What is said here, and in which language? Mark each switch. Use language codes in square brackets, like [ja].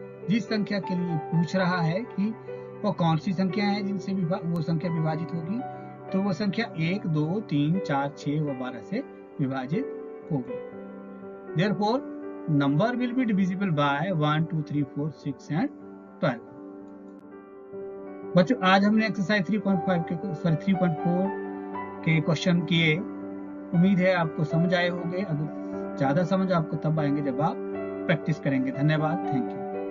[hi] जिस संख्या के लिए पूछ रहा है कि वो कौन सी संख्या है जिनसे वो संख्या विभाजित होगी, तो वो संख्या 1, 2, 3, 4, 6 व 12 से विभाजित होगी। [en] Therefore, number will be divisible by 1, 2, 3, 4, 6 and 12। [hi] बच्चों आज हमने एक्सरसाइज 3.4 के क्वेश्चन किए। उम्मीद है आपको समझ आए होंगे। अगर ज्यादा समझ आपको तब आएंगे जब आप प्रैक्टिस करेंगे। धन्यवाद, थैंक यू।